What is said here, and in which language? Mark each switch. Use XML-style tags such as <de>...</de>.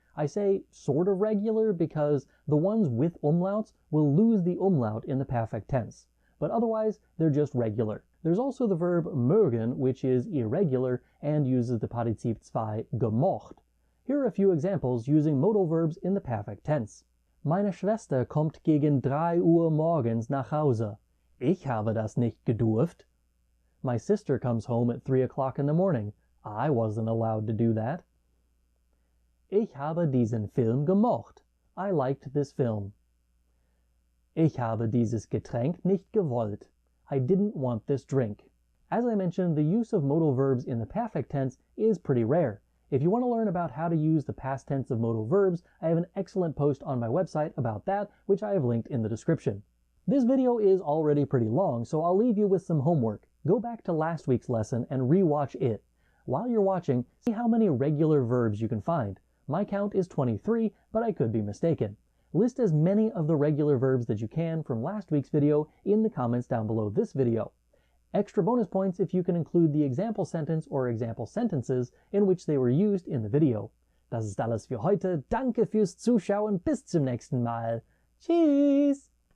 <en>I say sort of regular because the ones with umlauts will lose the umlaut in the perfect tense, but otherwise they're just regular. There's also the verb mögen, which is irregular and uses the Partizip 2 gemocht. Here are a few examples using modal verbs in the perfect tense.</en> <de>Meine Schwester kommt gegen 3 Uhr morgens nach Hause. Ich habe das nicht gedurft.</de> <en>My sister comes home at 3 o'clock in the morning. I wasn't allowed to do that.</en> <de>Ich habe diesen Film gemocht.</de> <en>I liked this film.</en> <de>Ich habe dieses Getränk nicht gewollt.</de> <en>I didn't want this drink. As I mentioned, the use of modal verbs in the perfect tense is pretty rare. If you want to learn about how to use the past tense of modal verbs, I have an excellent post on my website about that, which I have linked in the description. This video is already pretty long, so I'll leave you with some homework. Go back to last week's lesson and re-watch it. While you're watching, see how many regular verbs you can find. My count is 23, but I could be mistaken. List as many of the regular verbs that you can from last week's video in the comments down below this video. Extra bonus points if you can include the example sentence or example sentences in which they were used in the video.</en> <de>Das ist alles für heute. Danke fürs Zuschauen. Bis zum nächsten Mal. Tschüss!</de>